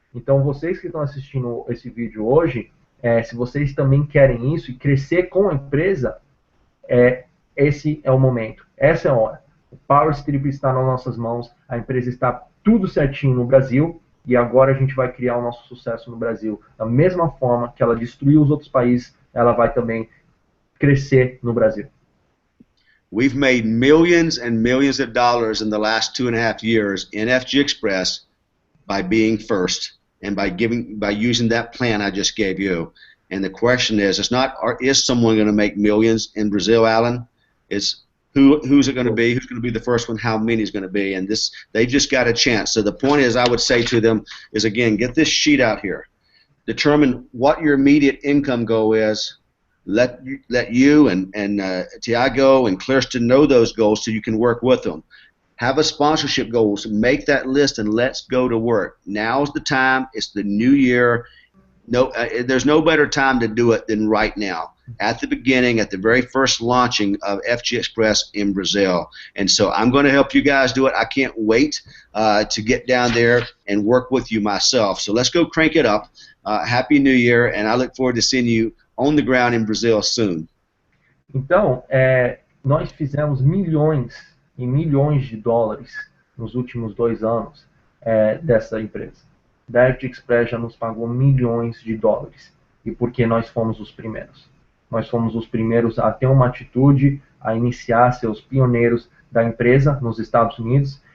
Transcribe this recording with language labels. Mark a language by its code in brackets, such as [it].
[pt] Então, vocês que estão assistindo esse vídeo hoje, se vocês também querem isso e crescer com a empresa, esse é o momento. Essa é a hora. O Power Strip está nas nossas mãos. A empresa está tudo certinho no Brasil. E agora a gente vai criar o nosso sucesso no Brasil. Da mesma forma que ela destruiu os outros países, ela vai também crescer no Brasil. [en] We've made millions and millions of dollars in the last 2.5 years in FGXpress by being first and by using that plan I just gave you. And the question is, it's not, is someone going to make millions in Brazil, Alan? It's who's it going to be? Who's going to be the first one? How many is going to be? And they just got a chance. So the point is, I would say to them is, again, get this sheet out here. Determine what your immediate income goal is. Let you and Tiago and Clearston know those goals so you can work with them. Have a sponsorship goals. Make that list and let's go to work. Now's the time. It's the new year. No, there's no better time to do it than right now. At the beginning, at the very first launching of FGXpress in Brazil. And so I'm going to help you guys do it. I can't wait to get down there and work with you myself. So let's go crank it up. Happy New Year, and I look forward to seeing you on the ground in Brazil soon. [pt] Então, nós fizemos milhões e milhões de dólares nos últimos 2 anos dessa empresa. Da FGXpress já nos pagou milhões de dólares. E porque nós fomos os primeiros. Nós fomos os primeiros a ter uma atitude, a iniciar, ser os pioneiros da empresa nos Estados Unidos.